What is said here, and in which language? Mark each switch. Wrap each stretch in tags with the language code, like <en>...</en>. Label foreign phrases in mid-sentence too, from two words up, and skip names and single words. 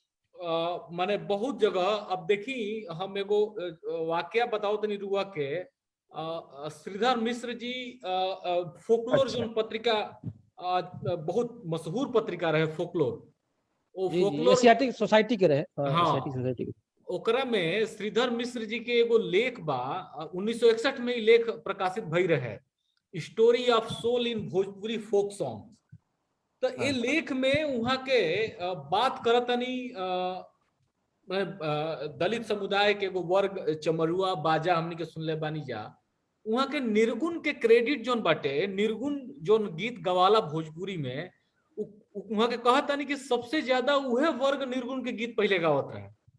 <bho>माने बहुत जगह अब देखी हम एगो वाकया बताओ तनी रुआ के श्रीधर मिश्र जी फोकलोर अच्छा। जोन पत्रिका बहुत मशहूर पत्रिका रहे फोकलोर। वो जी जी फोकलोर एशियाटिक सोसाइटी के रहे, हाँ हाँ एशियाटिक सोसाइटी के। ओकरा में श्रीधर मिश्र जी के एगो लेख बा 1961 में ही लेख प्रकाशित भई रहे, स्टोरी ऑफ सोल इन भोजपुरी फोक सॉन्ग। तो ये हाँ। लेख में वहां के बात करतनी दलित समुदाय के एगो वर्ग चमरुआ बाजा हमनी के सुनले बानी जा, वहां के निर्गुण के क्रेडिट जोन बाटे, निर्गुण जोन गीत गवाला भोजपुरी में वहां के कहतानी कि सबसे ज्यादा उहे वर्ग निर्गुण के गीत पहले गावत रहे।</bho>